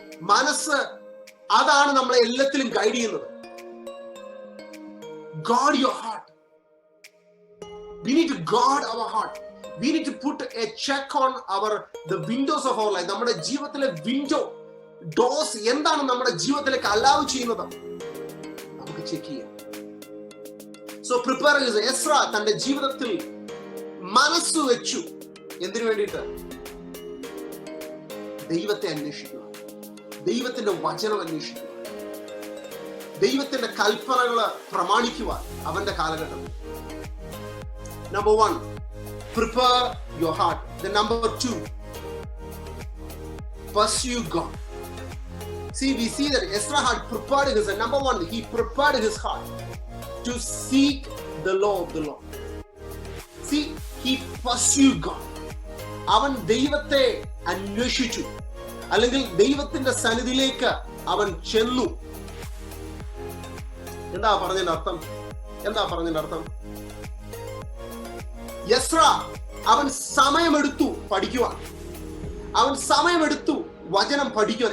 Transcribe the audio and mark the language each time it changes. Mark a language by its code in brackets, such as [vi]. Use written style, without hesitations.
[ml] മനസ്സ് അതാണ് നമ്മളെ എല്ലാത്തിലും ഗൈഡ് ചെയ്യുന്നത്. [en] Guard your heart. We need to guard our heart. We need to put a check on the windows of our life. [ml] നമ്മുടെ ജീവിതത്തിലെ window dose എന്താണ് നമ്മുടെ ജീവിതത്തിലേക്ക് അലൗ ചെയ്യുന്നത് നമുക്ക് ചെക്ക് ചെയ്യാം. സോ പ്രിപ്പയർ ചെയ്ത് എസ്ര തന്റെ ജീവിതത്തിൽ മനസ്സ് വെച്ചു. എന്തിനു വേണ്ടിയിട്ട്? ദൈവത്തെ അന്വേഷിക്കുക, ദൈവത്തിന്റെ വചനം അന്വേഷിക്കുക, ദൈവത്തിന്റെ കൽപ്പനകള് പ്രമാണിക്കുക അവന്റെ കാലഘട്ടം. [en] Number 1, prepare your heart. Then number 2, pursue God. See, we see that Ezra had prepared his heart. Number 1, he prepared his heart to seek the law of the Lord. See, he pursued God. [ml] അവൻ ദൈവത്തെ അന്വേഷിച്ചു, അല്ലെങ്കിൽ ദൈവത്തിന്റെ സന്നിധിയിലേക്ക് അവൻ ചെന്നു. എന്താ പറഞ്ഞതിന്റെ അർത്ഥം? യെസ്ര അവൻ സമയമെടുത്തു പഠിക്കുവാൻ. അവൻ സമയമെടുത്തു വചനം പഠിക്കുവാൻ.